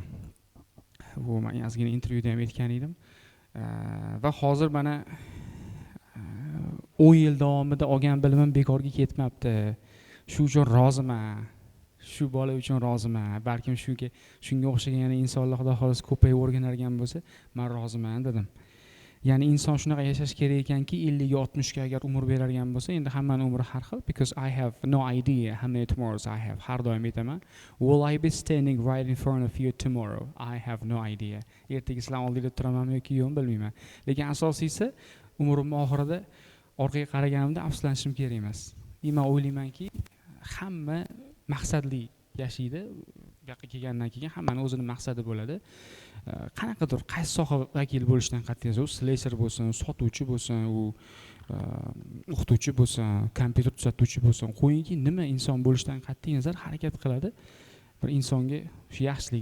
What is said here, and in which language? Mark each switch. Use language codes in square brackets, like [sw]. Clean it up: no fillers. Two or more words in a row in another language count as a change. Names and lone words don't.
[uz] Bu men ozgina intervyuda ham aytgan edim. Va hozir mana 10 yil davomida olgan bilimim bekorga ketmabdi. shu uchun roziman, shu bola uchun roziman, balkim shunga o'xshagan yana insonlar xudo xohlasa ko'payib o'rganadigan bo'lsa men roziman dedim. Ya'ni inson shunaqa yashash kerak ekanki 50-60 ga agar umr beradigan bo'lsa, endi hammaning umri har xil, [en] because I have no idea how many tomorrows I have. [uz] Har doim aytaman, [en] will I be standing right in front of you tomorrow? I have no idea. [uz] Ertaga sizlar oldingizda turamanmi yoki yo'q bilmayman. Lekin asosiysi umrim oxirida orqaga qaraganimda afsuslanishim kerak emas. Men o'ylaymanki, hamma maqsadli yashaydi. Bu yoqqa kelgandan keyin hammaning o'zining maqsadi bo'ladi. Qanaqadir qaysi soha vakili bo'lishdan qat'iy nazar, slesher bo'lsin, sotuvchi bo'lsin, u o'qituvchi bo'lsin, kompyuter tuzatuvchi bo'lsin, qo'yingki nima inson bo'lishdan qat'iy nazar harakat qiladi bir insonga shu yaxshiligi.